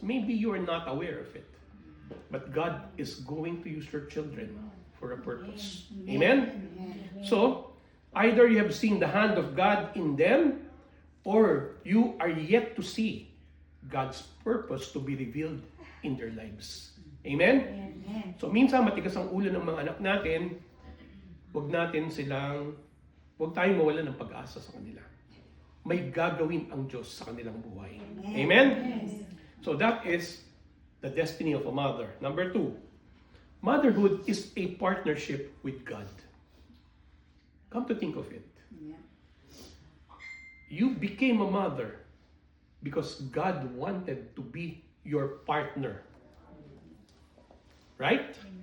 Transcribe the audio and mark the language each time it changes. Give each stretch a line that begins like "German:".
English: Maybe you are not aware of it, but God is going to use your children for a purpose. Amen? Amen. So, either you have seen the hand of God in them, or you are yet to see God's purpose to be revealed in their lives. Amen? Amen.
Filipino: So minsan matigas ang ulo ng mga anak natin, huwag natin silang huwag tayong mawala ng pag-asa sa kanila. May gagawin ang Diyos sa kanilang buhay.
English: Amen? So that is the destiny of a mother. Number 2, motherhood is a partnership with God. Come to think of it. Yeah. You became a mother because God wanted to be your partner. Right?